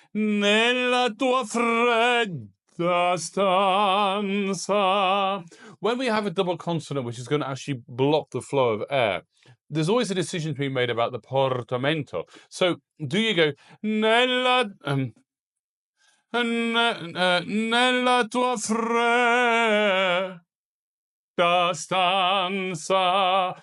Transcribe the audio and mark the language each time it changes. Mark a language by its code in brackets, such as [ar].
[it] Nella tua fredda stanza. [en] When we have a double consonant which is going to actually block the flow of air, there's always a decision to be made about the portamento. So do you go [it] nella nella tua fredda stanza?